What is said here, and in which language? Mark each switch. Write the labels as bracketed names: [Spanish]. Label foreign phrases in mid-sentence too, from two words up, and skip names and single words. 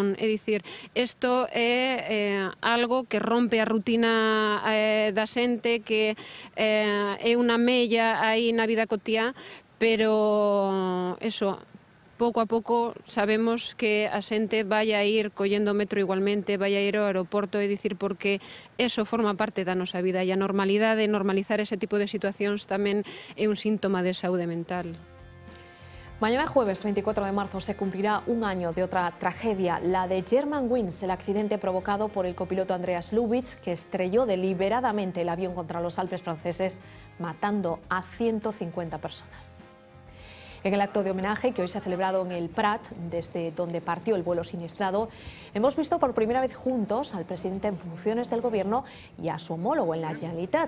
[Galician] É dicir, isto é algo que rompe a rutina da xente, que é unha mella aí na vida cotiá, pero eso, pouco a pouco sabemos que a xente vai a ir collendo o metro igualmente, vai a ir ao aeroporto, é dicir, porque eso forma parte da nosa vida e a normalidade, normalizar ese tipo de situacións tamén é un síntoma de saúde mental. [Spanish] Mañana jueves 24 de marzo se cumplirá un año de otra tragedia, la de Germanwings, el accidente provocado por el copiloto Andreas Lubitz, que estrelló deliberadamente el avión contra los Alpes franceses, matando a 150 personas. En el acto de homenaje que hoy se ha celebrado en el Prat, desde donde partió el vuelo siniestrado, hemos visto por primera vez juntos al presidente en funciones del gobierno y a su homólogo en la Generalitat.